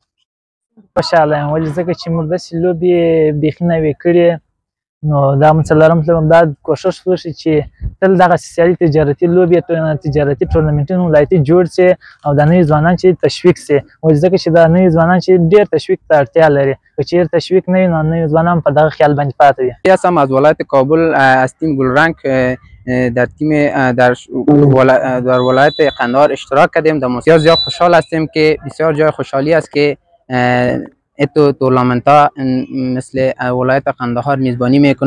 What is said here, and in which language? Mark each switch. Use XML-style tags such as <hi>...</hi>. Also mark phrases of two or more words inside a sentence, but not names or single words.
<ps>خوشحاله یم ولې ځکه چې موږ داسې لوبې بیخي نه وې کړې، نو دا مو څلورم ځل هم دا کوښښ وشي چې تل دغسې سیالۍ تجارتي لوبې تجارتي ټورنمنټونه ولایتي جوړ شي او دا نوي ځوانان چې تشویق شي، ولې ځکه چې دا نوي ځوانان چې ډېر تشویق ته اړتیا لري. که چېرې تشویق نه وي نو نوي ځوانان په دغه خیال باندې پاتې وي.</ps> <fa>هستم از ولایت کابل، از تیم گلرنگ در تیم در ولایت قندهار اشتراک کردیم. بسیار زیاد خوشحال هستیم که بسیار جای خوشحالی است که تورنمنت ها مثل ولایت قندهار میزبانی میکنه.</fa>